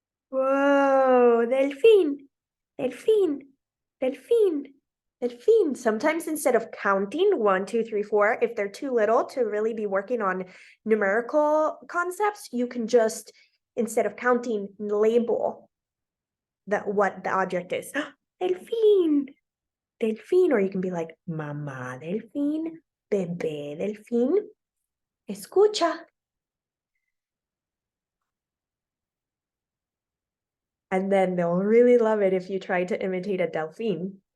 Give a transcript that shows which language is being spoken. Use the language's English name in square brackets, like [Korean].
[Spanish] Whoa, delfín, delfín, delfín, delfín. [English] Sometimes instead of counting 1, 2, 3, 4, if they're too little to really be working on numerical concepts, you can just, instead of counting, label what the object is. [Spanish] Delfín, delfín, [English] or you can be like, [Spanish] mamá delfín, bebé delfín, escucha. [English] And then they'll really love it if you try to imitate a delfín.